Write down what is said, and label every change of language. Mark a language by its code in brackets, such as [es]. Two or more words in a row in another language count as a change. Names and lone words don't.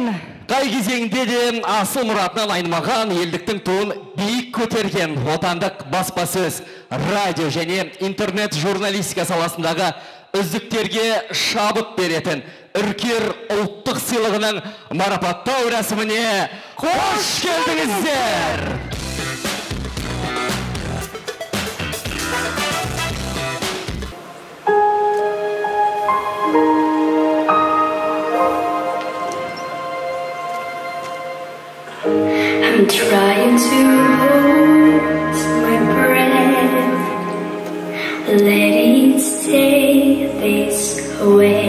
[kk] Қай кезеңде де асыл мұратынан айнымаған елдіктің туын биік көтерген отандық баспасөз, радио және интернет журналистика саласындағы үздіктерге шабыт беретін үркер ұлттық сыйлығының марапаттау рәсіміне қош келдіңіздер! [en] I'm trying to hold my breath, let it stay this way.